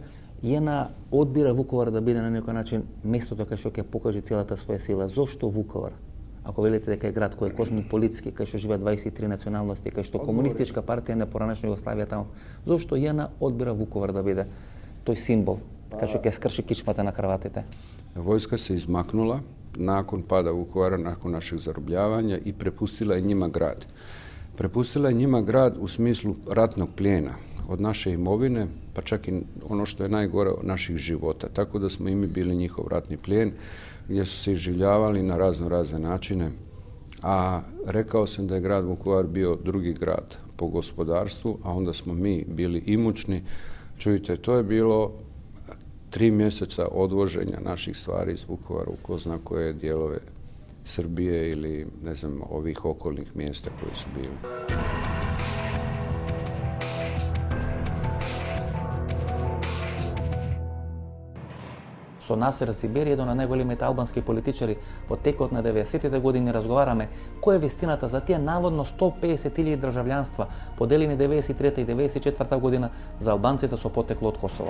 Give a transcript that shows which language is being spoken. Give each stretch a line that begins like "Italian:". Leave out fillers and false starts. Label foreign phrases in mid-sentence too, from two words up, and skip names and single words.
Macedonian: ЈНА одбира Вуковар да биде на некој начин местото кај што ќе покаже целата своја сила. Зошто Вуковар? Ако велите дека е град кој е космополитски, кај што живеат 23 националности, кај што комунистичка партија на поранешна Југославија таму, зошто ЈНА одбира Вуковар да биде тој символ, кај што ќе скрши кичмата на Хрватите?
Croatian: Vojska se izmaknula nakon pada Vukovara, nakon našeg zarobljavanja i prepustila je njima grad. Prepustila je njima grad u smislu ratnog plijena od naše imovine, pa čak i ono što je najgore od naših života. Tako da smo i mi bili njihov ratni plijen, gdje su se iživljavali na razne načine. A rekao sam da je grad Vukovar bio drugi grad po gospodarstvu, a onda smo mi bili imućni. Čujte, to je bilo 3 mjeseca odvoženja naših stvari iz Vukovara u ko zna koje dijelove Srbije ili, ne znam, ovih okolnih mjesta koje su bili.
Macedonian: Со Насер Сибери, еден од најголемите албански политичари во текот на 90-тите години, разговараме која е вистината за тие наводно 150.000 државјанства поделени 93 и 94 година за албанците со потекло од Косово.